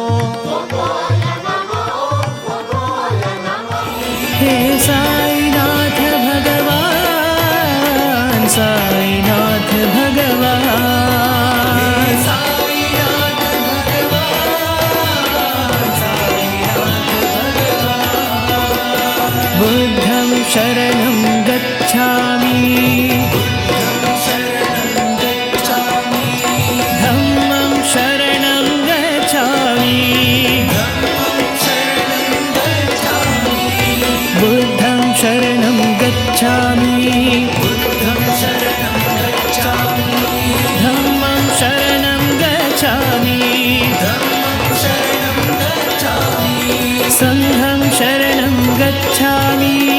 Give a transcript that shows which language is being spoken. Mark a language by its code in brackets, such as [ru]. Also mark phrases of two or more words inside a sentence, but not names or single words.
[hi] हे साईनाथ भगवान, साईनाथ भगवान, साईनाथ भगवान, साईनाथ भगवान। [pi] बुद्धं शरणं गच्छामि, धम्मं शरणं गच्छामि, बुद्धं शरणं गच्छामि, धम्मं शरणं गच्छामि, संघं शरणं गच्छामि,